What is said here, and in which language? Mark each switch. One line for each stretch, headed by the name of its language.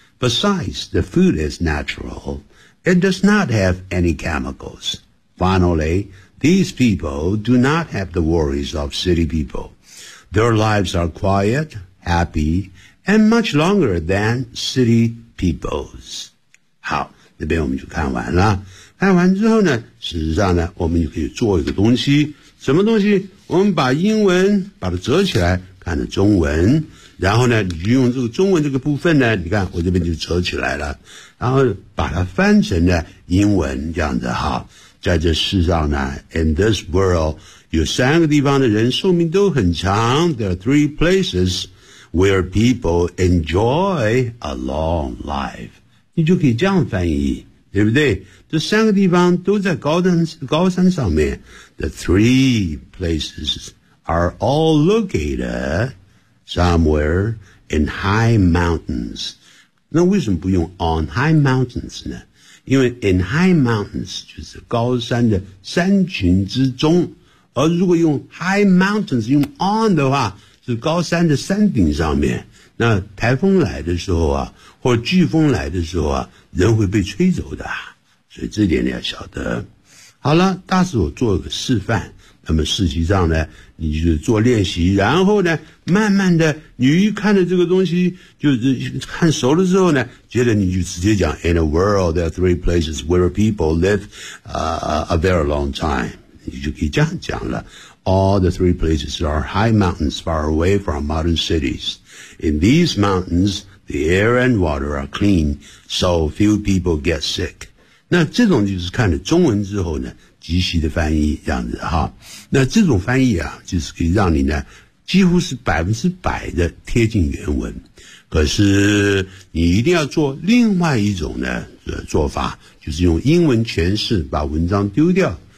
English: Besides, the food is natural. It does not have any chemicals. Finally, these people do not have the worries of city people. Their lives are quiet, happy, and much longer than city people's.
Chinese: 好，那边我们就看完了。看完之后呢，事实上呢，我们就可以做一个东西，什么东西？我们把英文把它折起来，看着中文，然后呢，你用这个中文这个部分呢，你看我这边就折起来了，然后把它翻成呢英文这样子哈。在这世上呢 ，
English: in this world，
Chinese: 有三个地方的人寿命都很长。
English: There are three places where people enjoy a long life.
Chinese: 你就可以这样翻译，对不对？这三个地方都在高山上面。
English: The three places are all located somewhere in high mountains.
Chinese: 那为什么不用
English: on high mountains
Chinese: 呢？因为
English: in high mountains
Chinese: 就是高山的山群之中，而如果用 high mountains 用 on 的话，是高山的山顶上面。那台风来的时候啊，或飓风来的时候啊，人会被吹走的，所以这点你要晓得。好了，大使我做个示范，那么实际上呢，你就做练习，然后呢，慢慢的，你一看着这个东西，就是看熟了之后呢，接着你就直接讲 ，
English: In a world, there are three places where people live, a very long time。
Chinese: 你就可以这样讲了
English: All the three places are high mountains far away from modern cities. In these mountains, the air and water are clean, so few people get sick.
Chinese: 那这种就是看了中文之后呢，即席的翻译这样子哈。那这种翻译啊，就是可以让你呢，几乎是100%的贴近原文。可是你一定要做另外一种呢做法，就是用英文诠释，把文章丢掉。